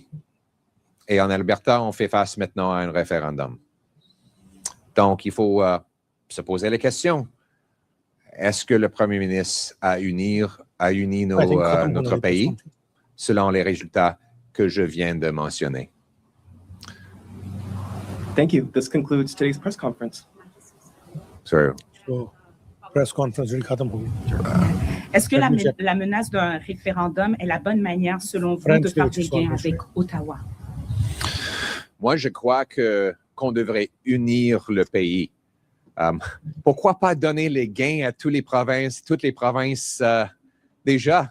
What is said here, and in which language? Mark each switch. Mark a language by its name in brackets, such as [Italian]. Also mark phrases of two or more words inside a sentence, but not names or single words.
[French] Et en Alberta, on fait face maintenant à un référendum. Donc, il faut se poser la question. Est-ce que le premier ministre a uni notre pays selon les résultats que je viens de mentionner? [English] Thank you. This concludes today's press conference. Sir. So, press conference [Punjabi] ਜਿਹੜੀ ਖਤਮ ਹੋ ਗਈ. [French] Est-ce que la menace d'un référendum est la bonne manière, selon vous, de faire des gains avec Ottawa? Moi, je crois qu'on devrait unir le pays. Pourquoi pas donner les gains à toutes les provinces déjà?